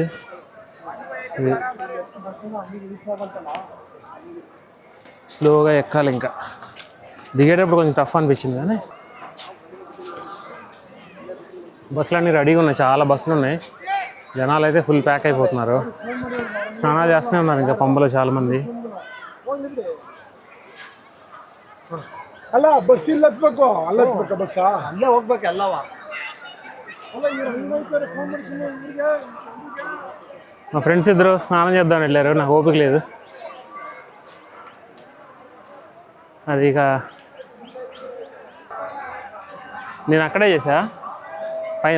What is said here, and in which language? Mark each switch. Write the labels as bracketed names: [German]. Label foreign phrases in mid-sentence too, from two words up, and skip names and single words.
[Telugu] ఇది స్లోగా ఎక్కాలి. ఇంకా దిగేటప్పుడు కొంచెం టఫ్ అనిపించింది, కానీ బస్సులు అన్నీ రెడీగా ఉన్నాయి. చాలా బస్సులు ఉన్నాయి. జనాలు అయితే ఫుల్ ప్యాక్ అయిపోతున్నారు. స్నానాలు చేస్తూనే ఉన్నారు ఇంకా పంబలో చాలామంది. [Kannada] ಅಲ್ಲ ಬಸ್ ಇಲ್ಲ ಹತ್ಬೇಕು, ಅಲ್ಲ ಹತ್ಬೇಕ ಬಸ್, ಅಲ್ಲೇ ಹೋಗ್ಬೇಕು ಎಲ್ಲವ. [Telugu] మా ఫ్రెండ్స్ ఇద్దరు స్నానం చేద్దామని వెళ్ళారు, నాకు ఓపిక లేదు. అది ఇక నేను అక్కడే చేసా పైన.